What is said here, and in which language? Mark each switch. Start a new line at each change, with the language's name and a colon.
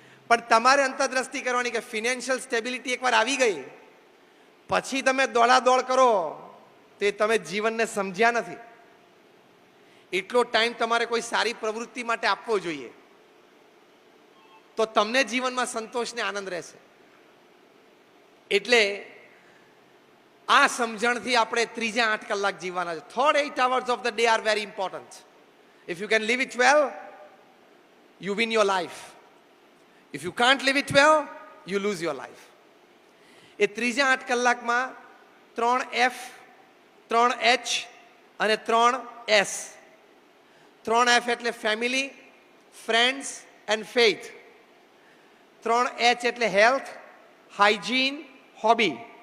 Gujarati: પણ તમારે અંતરદ્રષ્ટિ કરવાની કે ફિનાન્શિયલ સ્ટેબિલિટી એકવાર આવી ગઈ પછી તમે દોડાદોડ કરો તે તમે જીવનને સમજ્યા નથી. એટલો ટાઈમ તમારે કોઈ સારી પ્રવૃત્તિ માટે આપવો જોઈએ, તો તમને જીવનમાં સંતોષ ને આનંદ રહેશે. એટલે આ સમજણથી આપણે ત્રીજા 8 કલાક જીવવાના છે.
English: Third 8 hours of the day are very important. If you can live it well, you win your life. If you can't live it well, you lose your life.
Gujarati: એ ત્રીજા 8 કલાકમાં 3 F, 3 H અને 3 S. 3 F એટલે
English: Family, friends and faith.
Gujarati: 3 H એટલે health, hygiene, hobby.